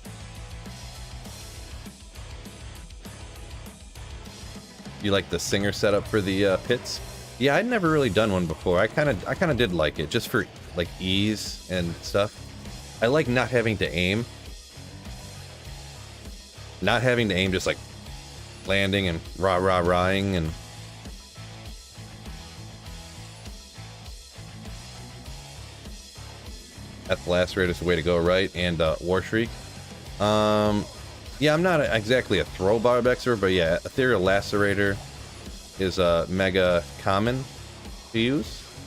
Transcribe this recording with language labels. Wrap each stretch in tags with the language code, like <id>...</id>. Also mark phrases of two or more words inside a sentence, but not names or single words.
<en>You like the singer setup for the pits? Yeah, I'd never really done one before. I kind of did like it, just for like ease and stuff. I like not having to aim. Not having to aim, just like landing and rah-rah-rahing and... That's the Lacerator's the way to go, right? And War Shriek. Yeah, I'm not exactly a throw barb expert, but yeah, Ethereal Lacerator is mega common to use.</en>